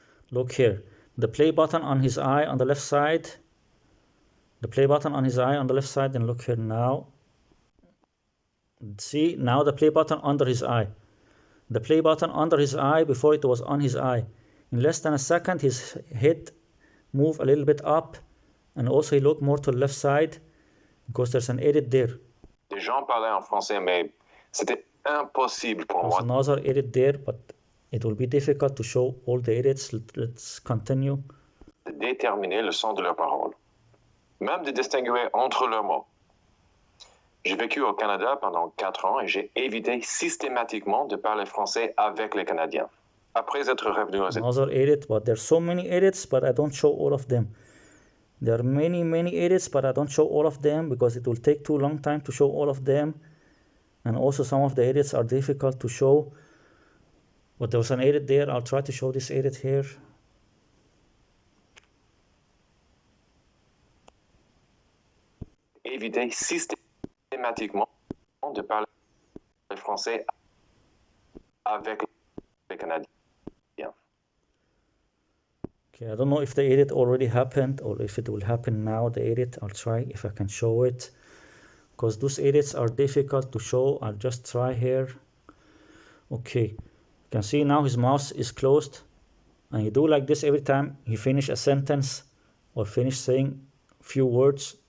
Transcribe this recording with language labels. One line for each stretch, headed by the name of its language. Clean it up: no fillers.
English: Look here, the play button on his eye on the left side. The play button on his eye on the left side. Then look here now. See, now the play button under his eye. The play button under his eye, before it was on his eye. In less than a second, his head moved a little bit up, and also he looked more to the left side because there's an edit there.
French: Des gens parlaient en français, mais c'était impossible pour
English: There's
French: moi
English: another edit there, but it will be difficult to show all the edits. Let's continue.
French: De déterminer le sens de leurs paroles, même de distinguer entre leurs mots. J'ai vécu au Canada pendant 4 ans et j'ai évité systématiquement de parler français avec les Canadiens. Après être revenu aux États-Unis.
English: Another edit, but there's so many edits, but I don't show all of them. There are many edits, but I don't show all of them because it will take too long time to show all of them. And also some of the edits are difficult to show. But there was an edit there. I'll try to show this edit here.
French: Éviter systématiquement de parler français avec les Canadiens.
English: Okay, I don't know if the edit already happened or if it will happen now, the edit. I'll try if I can show it. Because those edits are difficult to show. I'll just try here. Okay, you can see now his mouse is closed. And you do like this every time he finish a sentence or finish saying few words.